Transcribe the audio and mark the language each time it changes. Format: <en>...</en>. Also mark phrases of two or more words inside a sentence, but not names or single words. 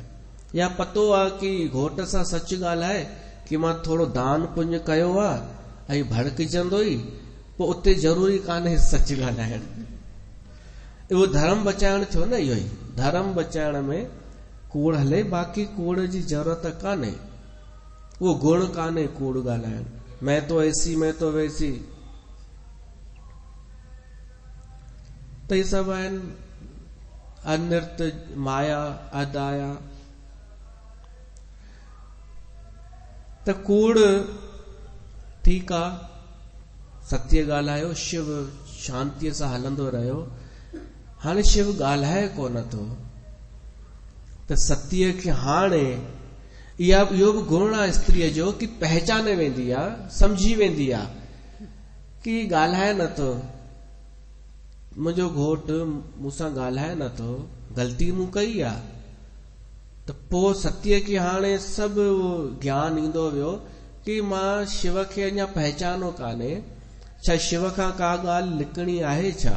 <sd>या पतो आहे कि घोट सां सच ॻाल्हाए कि मां थोरो दान पुण्य कयो आहे ऐं भड़किजंदो ई, पोइ उते ज़रूरी कान्हे सच ॻाल्हाइण। उहो धर्म बचाइण थियो न। इहो ई धर्म बचाइण में कूड़ हले, बाक़ी कूड़ जी ज़रूरत कान्हे। उहो गुण कान्हे कूड़ ॻाल्हाइण।</sd> <hi>मैं तो ऐसी, मैं तो वैसी,</hi> <sd>त इहे सभु आहिनि अनृत, माया, अदाया। त कूड़ ठीकु आहे, सत्य ॻाल्हायो, शिव शांतीअ सां हलंदो रहियो। हाणे शिव ॻाल्हाए कोन थो, त सतीअ खे हाणे इहो बि गुण आहे स्त्रीअ जो कि पहचाने वेंदी आहे, सम्झी वेंदी आहे कि ॻाल्हाए नथो, मुंहिंजो घोट मूंसां ॻाल्हाए नथो, ग़लती मूं कई आहे, त पोइ सतीअ खे हाणे सभु ज्ञान ईंदो वियो कि मां शिव खे अञा पहचानो कान्हे, छा शिव खां का ॻाल्हि लिकणी आहे छा?</sd>